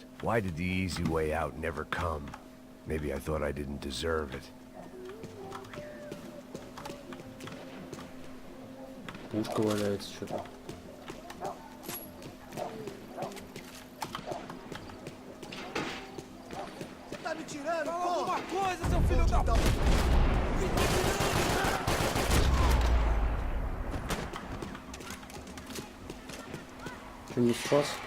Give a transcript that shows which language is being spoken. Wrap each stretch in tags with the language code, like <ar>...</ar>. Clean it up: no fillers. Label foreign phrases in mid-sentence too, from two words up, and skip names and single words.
<en>Why did the easy way out never come? Maybe I thought I didn't deserve it.</en> <ru>Пушка валяется что-то.</ru> <pt>Você tá me tirando, pô? Fala alguma coisa, seu filho da...</pt> <ru>Что, не спас?</ru>